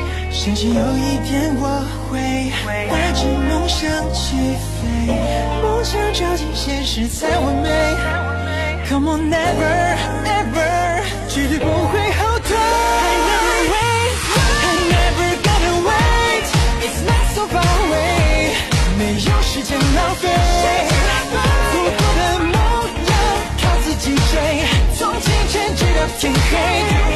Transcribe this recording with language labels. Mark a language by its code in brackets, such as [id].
[zh] 相信有一天我会带着梦想起飞，梦想照进现实才完美。 [en] Come on, never, ever, [zh] 绝对不会后退。 [en] I never wait, I never gotta wait, it's not so far away, [zh] 没有时间浪费，足够的梦要靠自己追，从清晨直到天黑。